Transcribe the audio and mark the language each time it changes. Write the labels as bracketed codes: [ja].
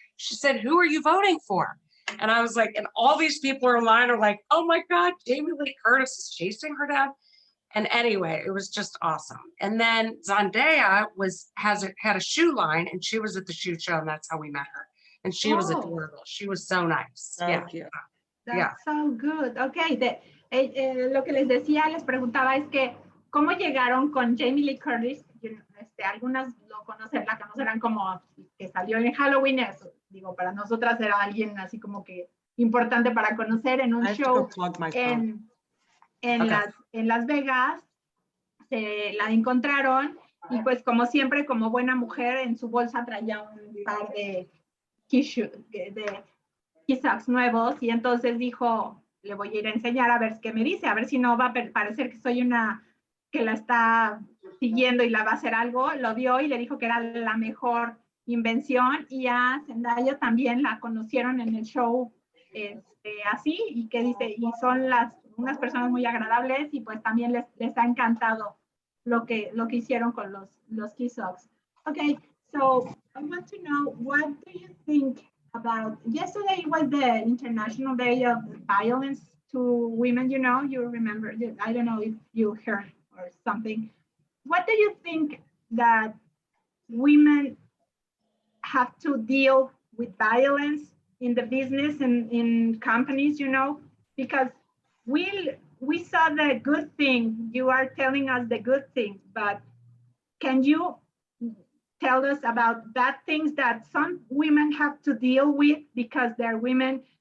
[en] She said, who are you voting for? And I was like, and all these people in line are like, oh my God, Jamie Lee Curtis is chasing her down. And anyway, it was just awesome. And then Zendaya had a shoe line and she was at the shoe show and that's how we met her. And she was adorable. She was so nice. Thank you. That's so good. [es] Okay, lo que les decía, les preguntaba es que cómo llegaron con Jamie Lee Curtis. Algunas la conocerán como que salió en Halloween. Eso, digo, para nosotras era alguien así como que importante para conocer en un show en Las Vegas. Se la encontraron y pues como siempre, como buena mujer, en su bolsa traía un par de KeySocks nuevos y entonces dijo, le voy a ir a enseñar a ver qué me dice, a ver si no va a parecer que soy una que la está siguiendo y la va a hacer algo. Lo vio y le dijo que era la mejor invención y a Zendaya también la conocieron en el show así y que dice, y son unas personas muy agradables y pues también les ha encantado lo que hicieron con los KeySocks. [en] Okay, so I want to know, what do you think about, yesterday was the International Day of Violence to Women, you remember, I don't know if you heard or something. What do you think that women have to deal with violence in the business and in companies, because we saw the good thing, you are telling us the good things, but can you tell us about bad things that some women have to deal with because they're women?